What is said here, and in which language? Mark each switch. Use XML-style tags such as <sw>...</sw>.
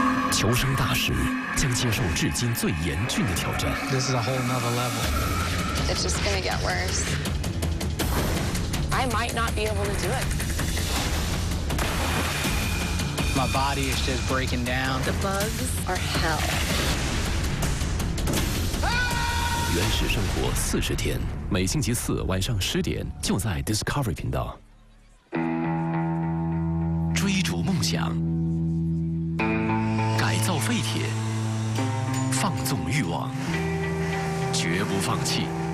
<zh>求生大使将接受至今最严峻的挑战。</zh> <en>This is a whole nother level. It's just gonna get worse. I might not be able to do it. My body is just breaking down. The bugs are hell.</en> <zh>原始生活40天，每星期4晚上10点就在 Discovery 频道。追逐梦想，改造废铁，放纵欲望，绝不放弃。</zh>